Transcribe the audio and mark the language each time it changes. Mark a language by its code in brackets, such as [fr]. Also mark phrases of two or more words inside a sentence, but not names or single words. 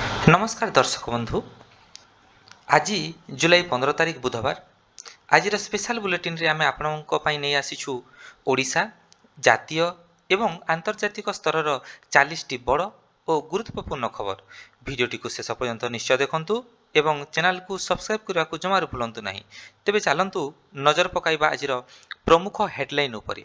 [or] ନମସ୍କାର ଦର୍ଶକ ବନ୍ଧୁ। ଆଜି ଜୁଲାଇ 15 ତାରିଖ ବୁଧବାର। ଆଜିର ସ୍ପେଶାଲ ବୁଲେଟିନରେ ଆମେ ଆପଣଙ୍କ ପାଇଁ ନେଇ ଆସିଛୁ ଓଡ଼ିଶା ଜାତୀୟ ଏବଂ ଆନ୍ତର୍ଜାତିକ ସ୍ତରର 40ଟି ବଡ଼ ଓ ଗୁରୁତ୍ୱପୂର୍ଣ୍ଣ ଖବର। ଭିଡ଼ିଓଟିକୁ ଶେଷ ପର୍ଯ୍ୟନ୍ତ ନିଶ୍ଚୟ ଦେଖନ୍ତୁ ଏବଂ ଚ୍ୟାନେଲକୁ ସବସ୍କ୍ରାଇବ୍ କରିବାକୁ ଜମାରୁ ଭୁଲନ୍ତୁ ନାହିଁ। ତେବେ ଚାଲନ୍ତୁ ନଜର ପକାଇବା ଆଜିର ପ୍ରମୁଖ ହେଡଲାଇନ୍ ଉପରେ।